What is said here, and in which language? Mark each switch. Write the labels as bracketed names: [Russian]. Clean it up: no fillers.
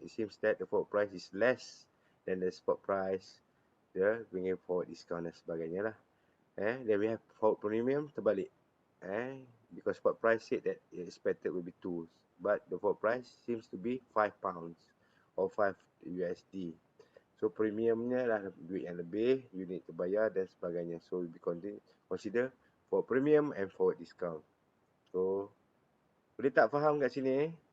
[English] It seems that the forward price is less than the spot price. [Malay] Dia [English] bringing forward discount [Malay] dan sebagainya lah. [English] Then we have forward premium terbalik. Because spot price said that it expected will be 2, but the forward price seems to be £5 or 5 USD. [Malay] So premiumnya lah duit yang lebih, [English] you need to [Malay] bayar dan sebagainya. [English] So we consider forward premium and forward discount. [Malay] So boleh tak faham kat sini?